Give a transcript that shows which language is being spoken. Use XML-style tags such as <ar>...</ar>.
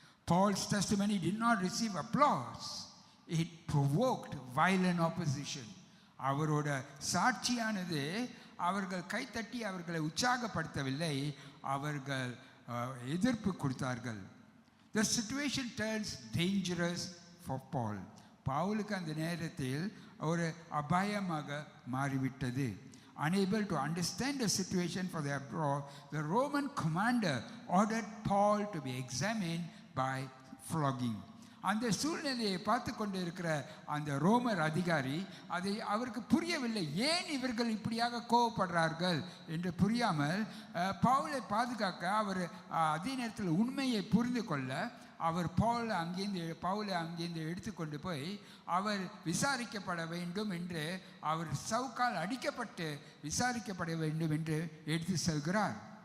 <en>Paul's testimony did not receive applause. It provoked violent opposition.</en> <ta>அவரோட சாட்சியானது அவர்கள் கைத்தட்டி அவர்களை உற்சாகப்படுத்தவில்லை, அவர்கள் எதிர்ப்பு கொடுத்தார்கள்.</ta> <en>The situation turns dangerous for Paul.</en> <ta>பவுலுக்கு அந்த நேரத்தில் ஒரு அபாயமாக மாறிவிட்டது.</ta> <en>Unable to understand the situation for their abroad, the Roman commander ordered Paul to be examined by flogging.</en> <ta>அந்த சூழ்நிலையை பார்த்து கொண்டு இருக்கிற அந்த ரோமர் அதிகாரி அதை அவருக்கு புரியவில்லை. ஏன் இவர்கள் இப்படியாக கோபப்படுறார்கள் என்று புரியாமல் பவுலை பாதுகாக்க அவர் அதே நேரத்தில் உண்மையை புரிந்து கொள்ள அவர் பவுலை அங்கேருந்து எடுத்துக்கொண்டு போய் அவர் விசாரிக்கப்பட வேண்டும் என்று, அவர் சவுக்கால் அடிக்கப்பட்டு விசாரிக்கப்பட வேண்டும் என்று எடுத்து செல்கிறார்.</ta>